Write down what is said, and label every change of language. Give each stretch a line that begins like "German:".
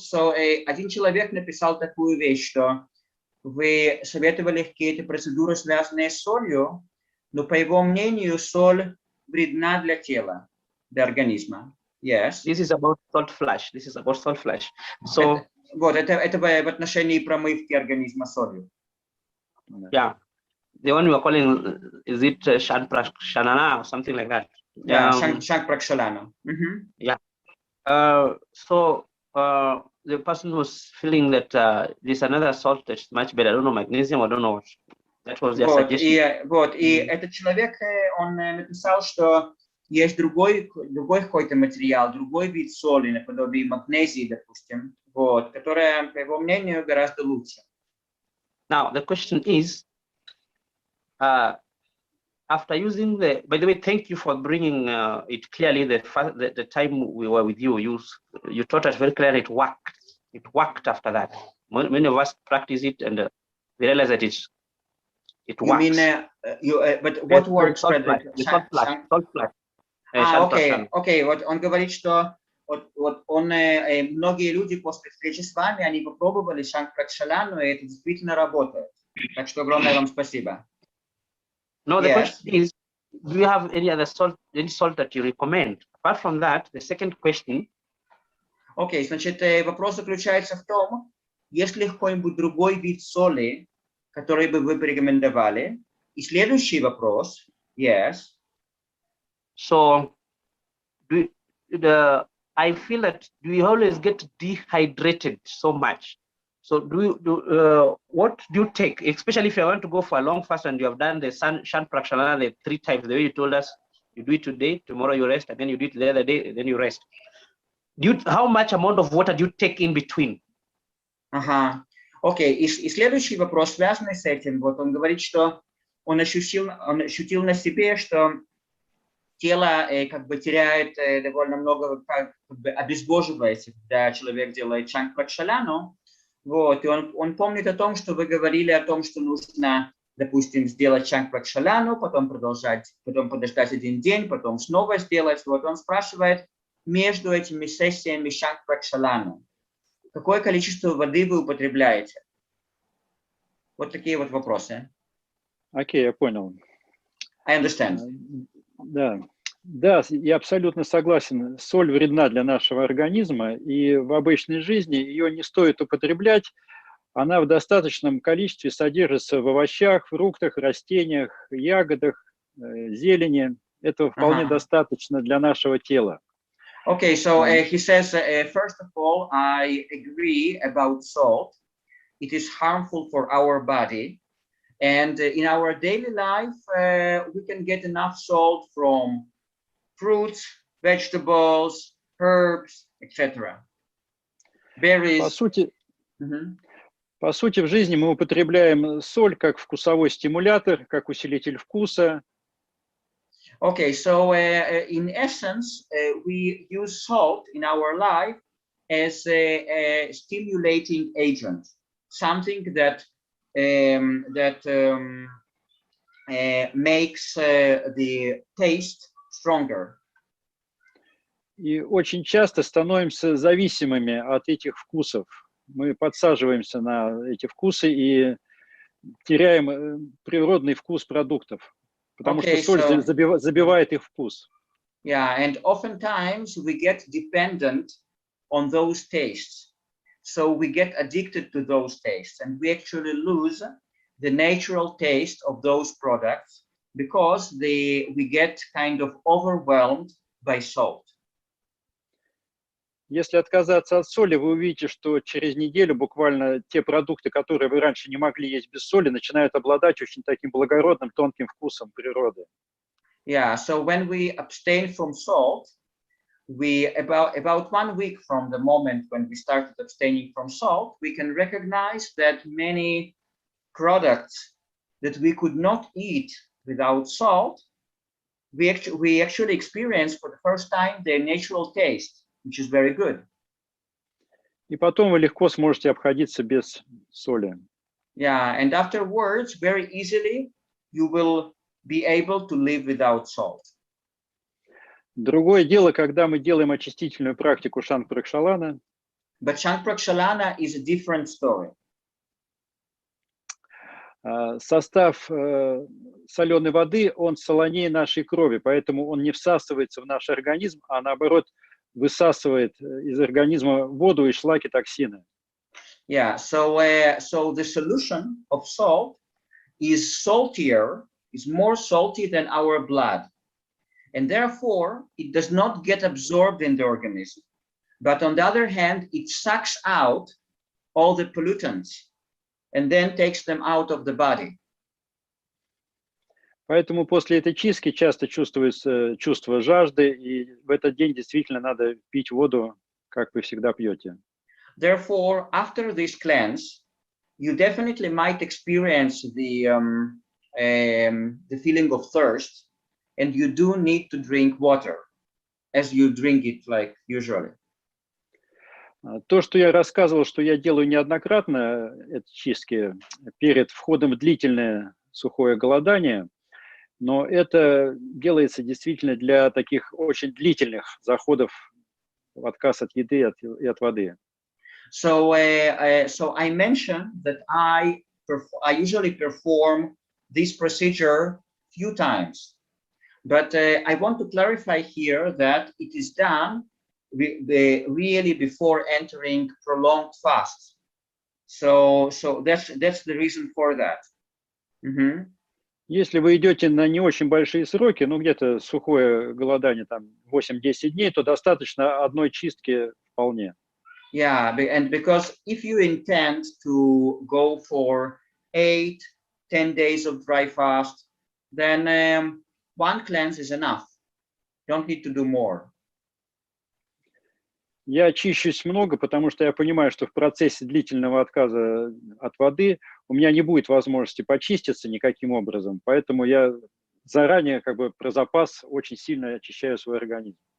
English: So,
Russian: один человек написал такую вещь, что вы советовали какие-то процедуры, связанные с солью, но по его мнению соль вредна для тела, для организма.
English: Yes. This is about salt flush. So,
Russian: вот, это в отношении промывки организма солью.
English: Yeah. The one you are calling, is it Shanana or something like that? Yeah, Shankprakshalana. Yeah. So the person was feeling that there's another salt that's much better. I don't know, magnesium, I don't know what. That was their suggestion.
Russian: И этот человек, он написал, что есть другой какой-то материал, другой вид соли, наподобие магнезии, допустим, вот, которая, по его мнению, гораздо лучше.
English: Now, the question is, after using by the way, thank you for bringing it clearly. The time we were with you, you taught us very clearly it worked. It worked after that. Many of us practice it and we realize that it works. You mean, but what works? Salt flush.
Russian: Окей. Вот он говорит, что многие люди после встречи с вами, они попробовали Shankprakshalanu, и это действительно работает. Так что огромное вам спасибо.
English: No, the question is, do you have any other salt, that you recommend? Apart from that, the second question.
Russian: Окей, значит, вопрос заключается в том, есть ли какой-нибудь другой вид соли, который бы вы порекомендовали? И следующий вопрос,
English: yes. So, I feel that we always get dehydrated so much. So what do you take, especially if you want to go for a long fast and you have done the Shankprakshalana 3 times, the way you told us, you do it today, tomorrow you rest, and then you do it the other day, and then you rest. How much amount of water do you take in between?
Russian: Окей, и следующий вопрос, связанный с этим, вот он говорит, что он ощутил на себе, что тело как бы теряет довольно много, как бы обезвоживается, когда человек делает Shankprakshalanu. Вот, и он помнит о том, что вы говорили о том, что нужно, допустим, сделать Shankprakshalanu, потом подождать 1 день, потом снова сделать. Вот он спрашивает, между этими сессиями Shankprakshalanu, какое количество воды вы употребляете? Вот такие вот вопросы. Окей, я понял.
English: I understand.
Russian: Да, я абсолютно согласен. Соль вредна для нашего организма, и в обычной жизни ее не стоит употреблять. Она в достаточном количестве содержится в овощах, фруктах, растениях, ягодах, зелени. Этого вполне достаточно для нашего тела.
English: Okay, so he says, first of all, I agree about salt. It is harmful for our body. And in our daily life, we can get enough salt from fruits, vegetables, herbs, etc. Berries.
Russian: По сути, в жизни мы употребляем соль как вкусовой стимулятор, как усилитель вкуса.
English: Okay, so in essence, we use salt in our life as a stimulating agent, something that makes the taste stronger.
Russian: И очень часто становимся зависимыми от этих вкусов. Мы подсаживаемся на эти вкусы и теряем природный вкус продуктов, потому что соль забивает их вкус.
English: Yeah, and oftentimes we get dependent on those tastes. So we get addicted to those tastes and we actually lose the natural taste of those products because we get kind of overwhelmed by salt.
Russian: Если отказаться от соли, вы увидите, что через неделю буквально те продукты, которые вы раньше не могли есть без соли, начинают обладать очень таким благородным, тонким вкусом природы.
English: Yeah, so when we abstain from salt, about 1 week from the moment when we started abstaining from salt, we can recognize that many products that we could not eat without salt, we actually experience for the first time their natural taste, which is very good.
Russian: И потом вы легко сможете обходиться без соли.
English: Yeah, and afterwards, very easily, you will be able to live without salt.
Russian: Другое дело, когда мы делаем очистительную практику Шанг-Пракшалана.
English: But Shang-Prakshalana is a different story.
Russian: Состав соленой воды, он солонее нашей крови, поэтому он не всасывается в наш организм, а наоборот высасывает из организма воду и шлаки, токсины.
English: Yeah, so the solution of salt is saltier, is more salty than our blood. And therefore, it does not get absorbed in the organism. But on the other hand, it sucks out all the pollutants and then takes them out of the body.
Russian: Поэтому после этой чистки часто чувствуется чувство жажды, и в этот день действительно надо пить воду, как вы всегда пьете.
English: Therefore, after this cleanse, you definitely might experience the feeling of thirst, and you do need to drink water, as you drink it like usually.
Russian: То, что я рассказывал, что я делаю неоднократно, это чистки перед входом в длительное сухое голодание, но это делается действительно для таких очень длительных заходов в отказ от еды и от воды.
English: So I mentioned that I usually perform this procedure few times, but I want to clarify here that it is done really before entering prolonged fasts. So that's the reason for that.
Russian: Если вы идете на не очень большие сроки, ну где-то сухое голодание, там 8-10 дней, то достаточно одной чистки вполне.
English: Yeah, and because if you intend to go for 8-10 days of dry fast, then one cleanse is enough. Don't need to do more.
Russian: Я очищусь много, потому что я понимаю, что в процессе длительного отказа от воды у меня не будет возможности почиститься никаким образом, поэтому я заранее как бы про запас очень сильно очищаю свой организм.